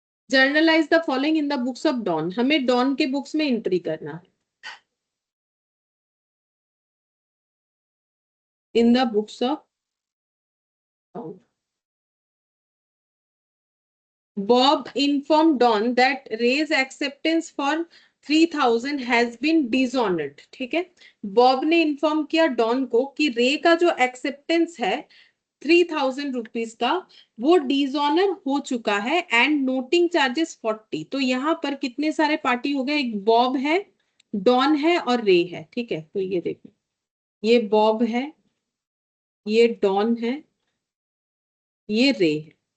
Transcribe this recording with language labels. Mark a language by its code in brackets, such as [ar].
[en] Journalize the following in the books of Don. [hi] हमें don के books में entry करना है, [en] In the books of Don. Bob informed Don that Ray's acceptance for 3,000 has been dishonored, [hi] ठीक है। Bob ने inform किया don को कि रे का जो एक्सेप्टेंस है 3,000 रुपीज का वो डिसऑनर हो चुका है, [en] And noting charges 40। [hi] तो यहाँ पर कितने सारे पार्टी हो गए, एक बॉब है, डॉन है और रे है, ठीक है। तो ये देखो, ये बॉब है, ये डॉन है, ये रे है।